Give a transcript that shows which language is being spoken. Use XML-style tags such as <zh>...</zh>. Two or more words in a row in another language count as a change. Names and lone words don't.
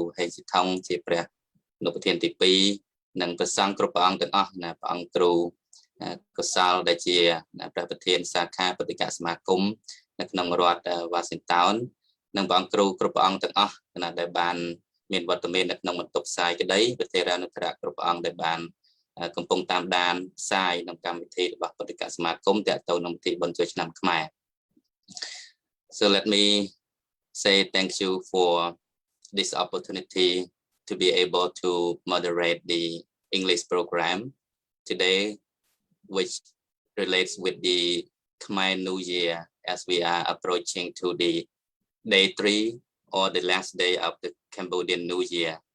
<km>ហេងស៊ីថុងជាព្រះអនុប្រធានទី2និងព្រះសង្ឃគ្រប់ព្រះអង្គទាំងអស់ណាព្រះអង្គគ្រូកុសលដែលជាព្រះប្រធានសាខាពុទ្ធិកសមាគមនៅក្នុងរដ្ឋវ៉ាស៊ីនតោននិងព្រះអង្គគ្រូគ្រប់ព្រះអង្គទាំងអស់ណាដែលបានមានវត្តមាននៅក្នុងបន្ទប់ផ្សាយក្តីប្រធារានុធរៈគ្រប់ព្រះអង្គដែលបានកំពុងតាមដានផ្សាយក្នុងកម្មវិធីរបស់ពុទ្ធិកសមាគមទាក់ទងនឹងពិធីបុណ្យចូលឆ្នាំខ្មែរ</km> <en>So let me say thank you for this opportunity to be able to moderate the English program today, which relates with the Khmer New Year as we are approaching to the day 3 or the last day of the Cambodian New Year.</en>